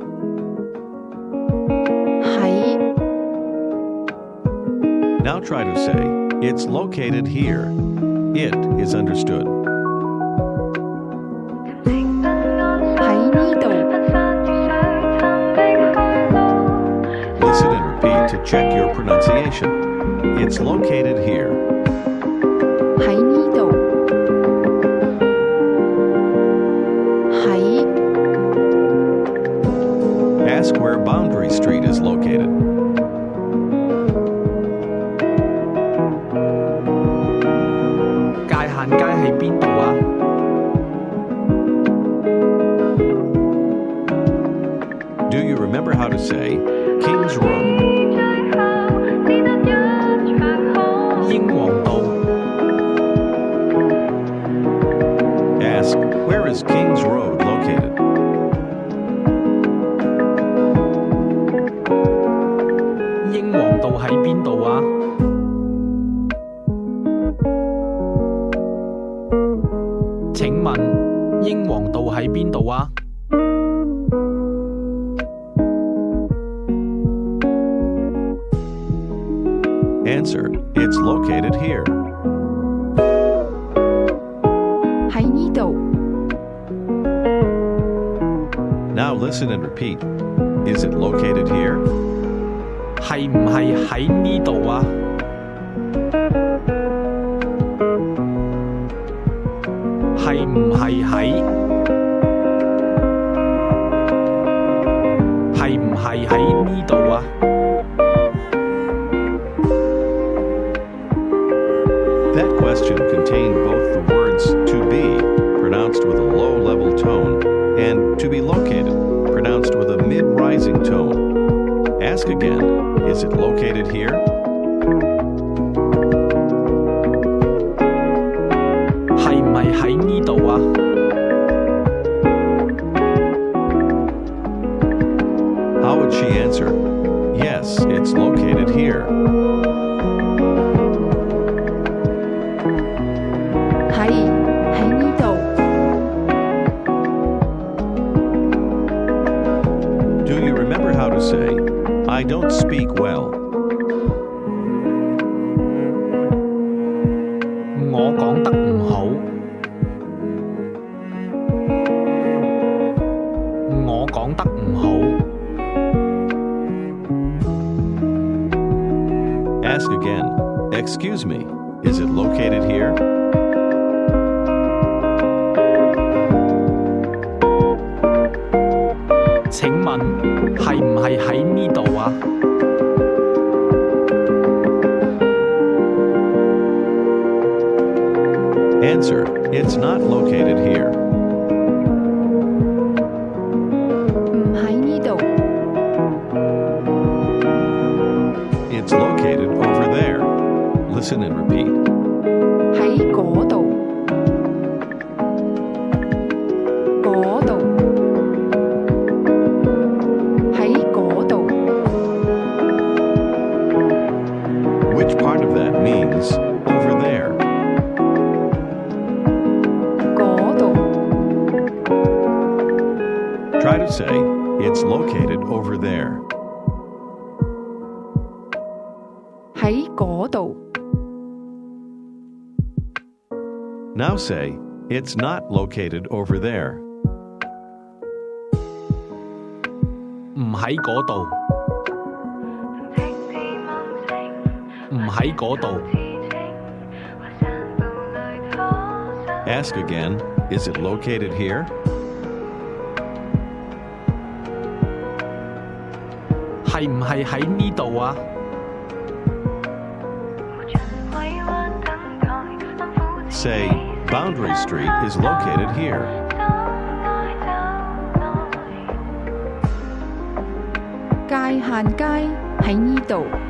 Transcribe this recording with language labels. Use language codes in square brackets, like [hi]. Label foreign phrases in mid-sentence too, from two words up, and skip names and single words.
[en] Now try to say, it's located here. It is understood. [yue] 喺呢度 [en] Listen and repeat to check your pronunciation. It's located here. [yue] 喺呢度喺 [en] Ask where Boundary Street is located. [yue] 界限街喺邊度啊？ [en] Do you remember how to say King's Road? 英皇道 Ask, where is King's Road located? [yue] 英皇道喺邊度啊？請問英皇道喺邊度啊？ [en] Answer, it's located here. [yue] 喺呢度 [en] Now listen and repeat. Is it located here? [yue] 係唔係喺呢度啊？係唔係喺喺呢度啊？ [en] That question contained both the words to be, pronounced with a low-level tone, and to be located, pronounced with a mid-rising tone. Ask again, is it located here? [yue] 係唔係喺呢度啊？ [en] How would she answer? Yes, it's located here. [yue] 喺呢度。 [en] Do you remember how to say, I don't speak well? [yue] 我講得唔好。我講得唔好。 [en] Ask again, excuse me, is it located here? [yue] 請問係唔係喺呢度啊？ [en] Answer, it's not located here. [yue] 唔喺呢度。 [en] It's located over there. Listen and repeat. [yue] 喺嗰度。嗰度。喺嗰度。 [en] Which part of that means over there? [yue] 嗰度。 [en] Try to say, it's located over there. [yue] 喺嗰度。 [en] Now say, it's not located over there. [yue] 唔喺嗰度。唔喺嗰度。 [en] Ask again, is it located here? [yue] 係唔係喺呢度啊？ [en] Say, Boundary Street is located here. [yue] 界限街喺呢度。